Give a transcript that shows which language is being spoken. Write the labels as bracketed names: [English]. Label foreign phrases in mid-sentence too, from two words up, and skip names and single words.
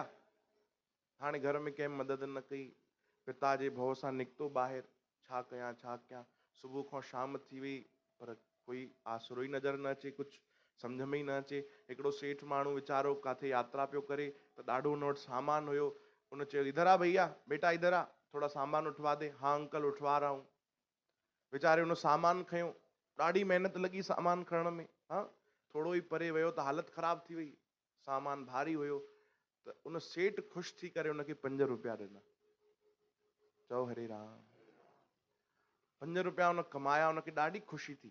[Sindhi] हाणे घर में कंहिं मदद न कई। पिता जे भउ सां निकितो ॿाहिरि, छा कयां छा कयां। सुबुह खां शाम थी वई पर कोई आसरो ई नज़र न अचे, कुझु सम्झ में ई न अचे। हिकिड़ो सेठ माण्हू वीचारो काथे यात्रा पियो करे त ॾाढो हुन वटि सामान हुयो। [Hindi] उन चयो इधर आ भैया, बेटा इधर आ, थोड़ा सामान उठवा दे। हाँ अंकल उठवा रहा हूँ। [Sindhi] वीचारे उन सामान खयो, ॾाढी महिनत लॻी सामान खणण में। हाँ थोरो ई परे वियो त हालत ख़राब थी वई, सामान भारी हुयो। त उन सेठ ख़ुशि थी करे उनखे 5 रुपया ॾिना। चओ हरे राम। 5 रुपया उन कमाया, उनखे ॾाढी ख़ुशी थी।